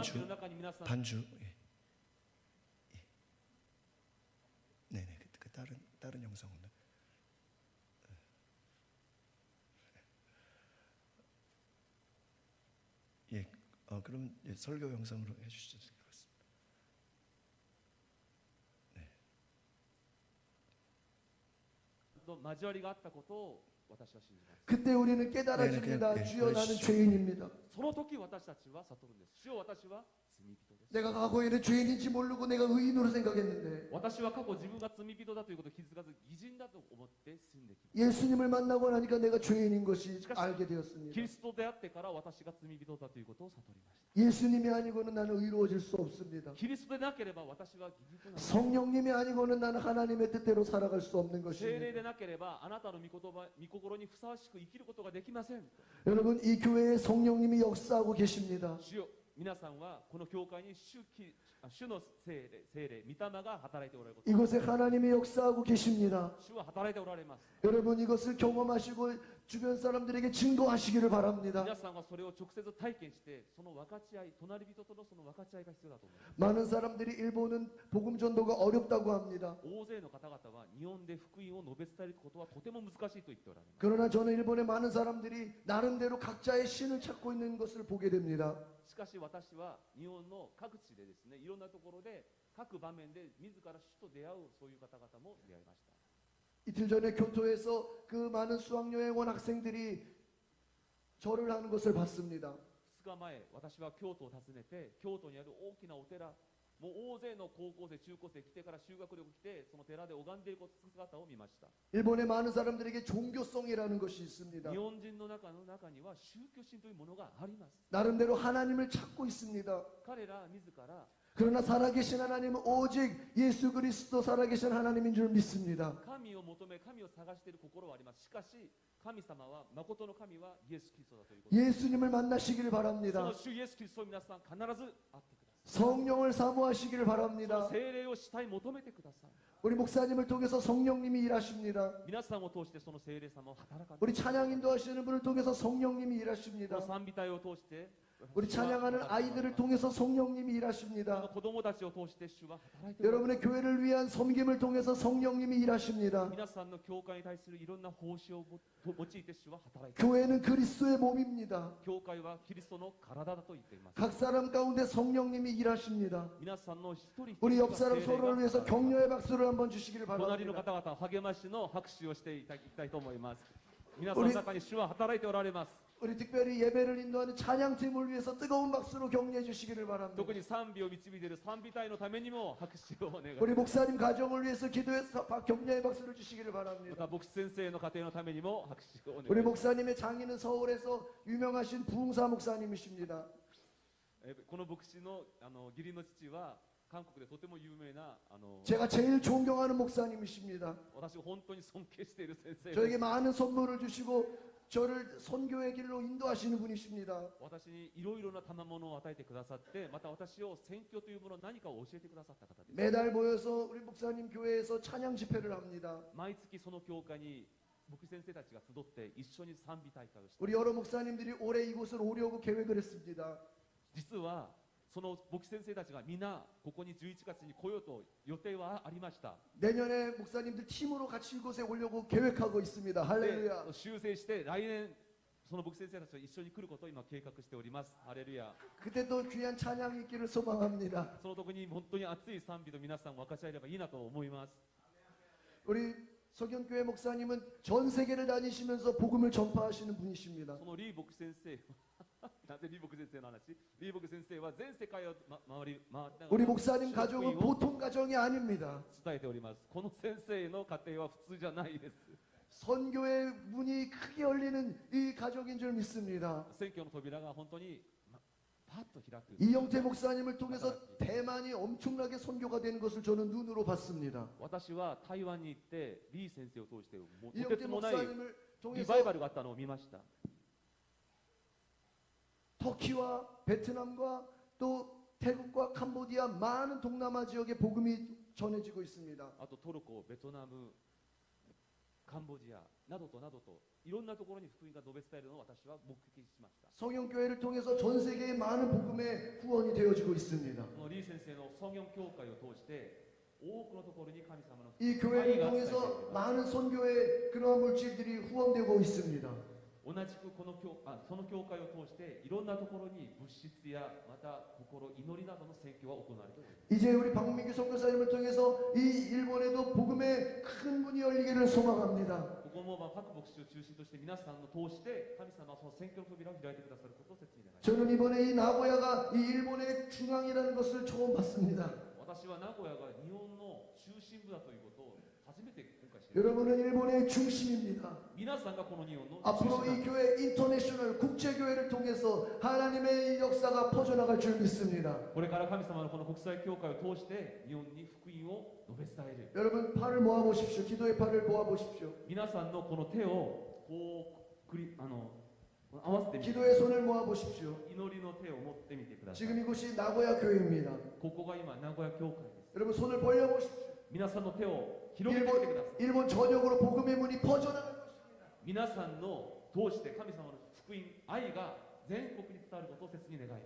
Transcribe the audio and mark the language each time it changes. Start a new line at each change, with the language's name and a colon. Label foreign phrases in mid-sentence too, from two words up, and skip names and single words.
Korean: 반주. 네네. 그 다른 영상은. 그러면 설교 영상으로 해주시죠. 네.
Japanese: 交わりがあったことを私は信じます。
Korean: 그때 우리는 깨달아집니다. 주여 나는 죄인입니다.
Japanese: その時私たちは悟るんです。主よ私は罪人です。
Korean: 내가 과거에는 죄인인지 모르고 내가 의인으로 생각했는데
Japanese: 私は過去自分が罪人だということを気づかず義人だと思って死んできま
Korean: 예수님을 만나고 나니까 내가 죄인인 것이 알게
Japanese: す。キ
Korean: 되었습니다.
Japanese: リストと出会ってから私が罪人だということを悟りました。
Korean: 예수님이 아니고는 나는 의로워질 수 없습니다.
Japanese: キリストでなければ私は義人なんです。
Korean: 성령님이 아니고는 나는 하나님의 뜻대로 살아갈 수 없는
Japanese: 聖霊
Korean: 것입니다.
Japanese: でなければあなたの御言葉、御心にふさわしく生きることができません。
Korean: 여러분 이 교회에 성령님이 역사하고 계십니다.
Japanese: 主よ皆さんはこの教会に主の聖霊、御霊が働いておられること。
Korean: 이곳에 하나님이 역사하고 계십니다.
Japanese: 主は働いておられます。
Korean: 여러분 이것을 경험하시고 주변 사람들에게 증거하시기를 바랍니다.
Japanese: 皆さんはそれを直接体験してその分かち合い、隣人とのその分かち合いが必要だと思います。
Korean: 많은 사람들이 일본은 복음 전도가 어렵다고 합니다.
Japanese: 大勢の方々は日本で福音を述べ伝えることはとても難しいと言っておられます。
Korean: 그러나 저는 일본의 많은 사람들이 나름대로 각자의 신을 찾고 있는 것을 보게 됩니다.
Japanese: しかし私は日本の各地でですね、いろんなところで各場面で自ら主と出会うそういう方々も出会いました。
Korean: 이틀 전에 교토에서 그 많은 수학여행 온 학생들이 절을 하는 것을 봤습니다.
Japanese: 2日前、私は京都を訪ねて、京都にある大きなお寺、もう大勢の高校生、中高生来てから修学旅行来て、その寺で拝んでいる姿を見ました。
Korean: 일본의 많은 사람들에게 종교성이라는 것이 있습니다.
Japanese: 日本人の中には宗教心というものがあります。
Korean: 나름대로 하나님을 찾고 있습니다.
Japanese: 彼ら自ら
Korean: 그러나 살아계신 하나님은 오직 예수 그리스도 살아계신 하나님인 줄 믿습니다.
Japanese: 神を求め、神を探している心はあります。しかし、神様は、誠の神はイエス・キリストだということ。
Korean: 예수님을 만나시기를
Japanese: そ
Korean: 바랍니다.
Japanese: の主イエス・キリストを皆さん必ず会ってください。
Korean: 성령을 사모하시기를
Japanese: その
Korean: 바랍니다.
Japanese: 聖霊を主体求めてください。
Korean: 우리 목사님을 통해서 성령님이 일하십니다.
Japanese: 皆さんを通してその聖霊様を働かれて
Korean: 우리 찬양 인도하시는 분을 통해서 성령님이
Japanese: この
Korean: 일하십니다.
Japanese: 賛美隊を通して
Korean: 우리 찬양하는 아이들을 통해서 성령님이
Japanese: この
Korean: 일하십니다.
Japanese: 子供たちを通して主は働いておられます。
Korean: 여러분의 교회를 위한 섬김을 통해서 성령님이 일하십니다.
Japanese: 皆さんの教会に対するいろんな奉仕を用いて主は働いて
Korean: 교회는 그리스도의 몸입니다.
Japanese: 教会はキリストの体だと言っています。
Korean: 각 사람 가운데 성령님이 일하십니다.
Japanese: 皆さんの一人一
Korean: 우리
Japanese: 人
Korean: 옆 사람 서로를 위해서 격려의 박수를 한번 주시기를
Japanese: 隣の
Korean: 바랍니다.
Japanese: 方々励ましの拍手をしていただきたいと思います。 皆さんの中に主は働いておられます。
Korean: 우리 특별히 예배를 인도하는 찬양팀을 위해서 뜨거운 박수로 격려해 주시기를 바랍니다.
Japanese: 特に賛美を導いている賛美隊のためにも拍手をお願いし
Korean: 우리
Japanese: ます。
Korean: 목사님 가정을 위해서 기도해서 격려의 박수를 주시기를
Japanese: ま
Korean: 바랍니다.
Japanese: た牧師先生の家庭のためにも拍手をお願いし
Korean: 우리
Japanese: ます。
Korean: 목사님의 장인은 서울에서 유명하신 부흥사 목사님이십니다.
Japanese: この牧師の義理の父は韓国でとても有名な
Korean: 제가 제일 존경하는 목사님이십니다.
Japanese: 私が本当に尊敬している先生
Korean: 저에게 많은 선물을 주시고 저를 선교의 길로 인도하시는 분이십니다.
Japanese: 私にいろいろな賜物を与えてくださってまた私を宣教というもの何かを教えてくださった方です。
Korean: 매달 모여서 우리 목사님 교회에서 찬양 집회를 합니다.
Japanese: 毎月その教会に牧師先生たちが集って一緒に賛美大会をして
Korean: 우리 여러 목사님들이 올해 이곳을 오려고 계획을 했습니다.
Japanese: 実はその牧師先生たちが皆ここに11月に来ようと予定はありました。
Korean: 내년에 목사님들 팀으로 같이 이곳에 오려고 계획하고 있습니다.
Japanese: で
Korean: 할렐루야.
Japanese: 修正して来年その牧師先生たちと一緒に来ることを今計画しております。ハレルヤ。
Korean: 그때 또 귀한 찬양이 있기를 소망합니다.
Japanese: その時に本当に熱い賛美と皆さん分かち合えればいいなと思います。
Korean: 우리 석연교회 목사님은 전 세계를 다니시면서 복음을 전파하시는 분이십니다.
Japanese: そのリー牧師先生なぜリー牧師先生の話？リー牧師先生は全世界を回り回ってながら
Korean: 우리 목사님
Japanese: 福
Korean: 가족은
Japanese: 音を
Korean: 보통 가정이 아닙니다.
Japanese: 伝えております。この先生の家庭は普通じゃないです。
Korean: 선교의 문이 크게 열리는 이 가족인 줄 믿습니다.
Japanese: 選挙の扉が本当にパッと開く。
Korean: 이영태 목사님을 통해서 대만이 엄청나게 선교가 되는 것을 저는 눈으로 봤습니다.
Japanese: 私は台湾に行ってリー先生を通してもうとて
Korean: 이영태
Japanese: つもない
Korean: 목사님을
Japanese: リ
Korean: 통해서
Japanese: バイバルがあったのを見ました。
Korean: 터키와 베트남과 또 태국과 캄보디아 많은 동남아 지역에 복음이 전해지고 있습니다.
Japanese: あとトルコ、ベトナム、カンボジアなどとなどといろんなところに福音が述べ伝えるのを私は目撃しました。
Korean: 성령교회를 통해서 전 세계에 많은 복음의 후원이 되어지고 있습니다.
Japanese: このリー先生の創業教会を通して多くのところに神様の
Korean: 이
Japanese: 愛
Korean: 교회를
Japanese: が伝えてい
Korean: 통해서
Japanese: ます。
Korean: 많은 선교의 그러한 물질들이 후원되고 있습니다.
Japanese: 同じくその教会を通していろんなところに物質やまた心祈りなどの宣教が行われております。
Korean: 이제 우리 박민규 선교사님을 통해서 이 일본에도 복음의 큰 문이 열리기를 소망합니다.
Japanese: ここもパク牧師を中心として皆さんの通して神様はその宣教の扉を開いてくださることを切に願います。
Korean: 저는 이번에 이 나고야가 이 일본의 중앙이라는 것을 처음 봤습니다.
Japanese: 私は名古屋が日本の中心部だということを初めて今回知りました。
Korean: 여러분은 일본의 중심입니다.
Japanese: 皆さんがこの日本の
Korean: 앞으로
Japanese: 中心
Korean: 이 교회 인터내셔널 국제교회를 통해서 하나님의 역사가 퍼져나갈 줄 믿습니다.
Japanese: これから神様のこの国際教会を通して日本に福音を述べ伝える。
Korean: 여러분 팔을 모아 보십시오. 기도의 팔을 모아 보십시오.
Japanese: 皆さんのこの手をこう合わせてみて
Korean: 기도의 손을 모아 보십시오.
Japanese: 祈りの手を持ってみてください。
Korean: 지금 이곳이 나고야 교회입니다.
Japanese: ここが今名古屋教会です。
Korean: 여러분 손을 벌려 보십시오.
Japanese: 皆さんの手を広げてみてください。
Korean: 일본 전역으로 복음의 문이 퍼져나갈 것입니다.
Japanese: 皆さんの通して神様の福音愛が全国に伝わることを切に願います。